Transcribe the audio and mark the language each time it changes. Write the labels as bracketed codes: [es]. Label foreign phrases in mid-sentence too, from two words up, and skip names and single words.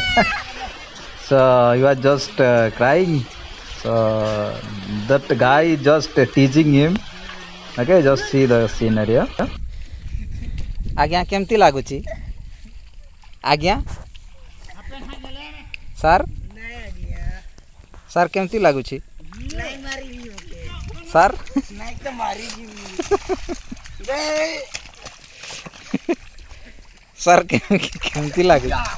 [en] So he was just crying. So that guy just teasing him. Okay, just see the scenario. [or] ଆଜ୍ଞା କେମିତି ଲାଗୁଛି ଆଜ୍ଞା ସର ସର କେମିତି ଲାଗୁଛି ସର ସର କେମିତି ଲାଗୁଛି